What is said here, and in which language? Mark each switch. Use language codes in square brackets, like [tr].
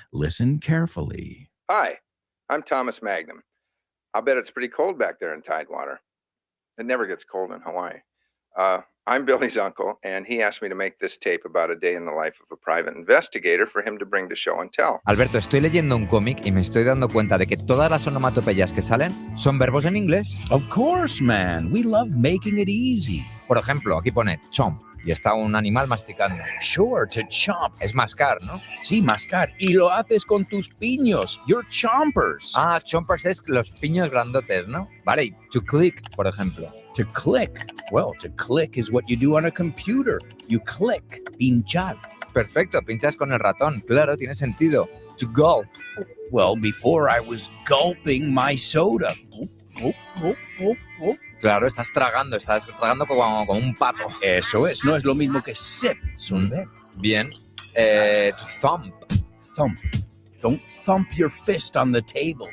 [en] Listen carefully. Hi, I'm Thomas Magnum. I'll bet it's pretty cold back there in Tidewater. It never gets cold in Hawaii. I'm Billy's uncle, and he asked me to make this tape about a day in the life of a private investigator for him to bring to show and tell. [es] Alberto, estoy leyendo un cómic y me estoy dando cuenta de que todas las onomatopeyas que salen son verbos en inglés. [en] Of course, man. We love making it easy. [es] Por ejemplo, aquí pone chomp y está un animal masticando. [en] Sure, to chomp. [es] Es mascar, ¿no? Sí, mascar. Y lo haces con tus piños. Your chompers. Ah, chompers es los piños grandotes, ¿no? Vale, y to click, por ejemplo. [en] To click. Well, to click is what you do on a computer. You click. Pinchar. [es] Perfecto, pinchas con el ratón. Claro, tiene sentido. To gulp. [en] Well, before I was gulping my soda. Gulp, gulp, gulp, gulp. [es] Claro, estás tragando como un pato. Eso es, no es lo mismo que sip. [en] Bien. To thump. Thump. Don't thump your fist on the table.